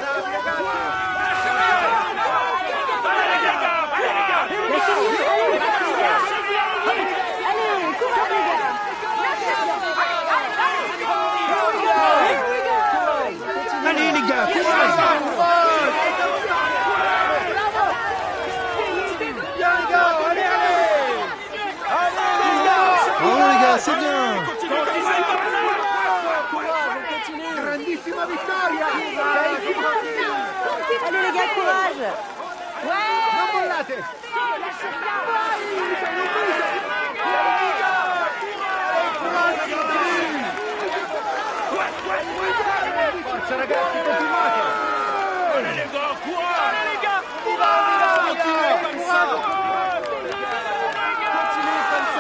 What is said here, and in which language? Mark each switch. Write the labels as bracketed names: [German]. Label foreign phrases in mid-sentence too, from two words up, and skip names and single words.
[French] Allez les gars, courage. Oh les gars, c'est bien. [Italian] Grandissima vittoria! [French] Allez les gars, courage! Ouais! [Italian] Non mollate. Forza ragazzi, continuate. [French] Allez les gars, courage. Allez les gars, continuez comme ça. Continuez comme ça.